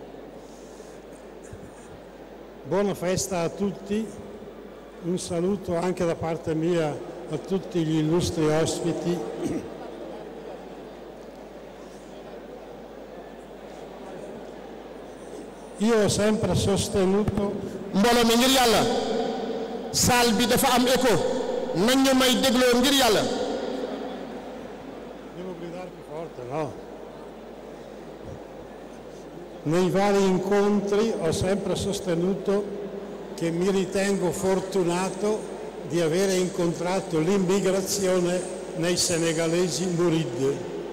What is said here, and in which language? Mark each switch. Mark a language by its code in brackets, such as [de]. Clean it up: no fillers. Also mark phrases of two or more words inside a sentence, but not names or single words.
[it] Buona festa a tutti, un saluto anche da parte mia a tutti gli illustri ospiti. Io ho sempre sostenuto [wo] mbooloo mi ngir yàlla salle bi dafa am écho nañ ñu may dégloo ngir yàlla. [it] Devo gridare più forte, no? Nei vari incontri ho sempre sostenuto che mi ritengo fortunato di avere incontrato l'immigrazione nei senegalesi Mouride.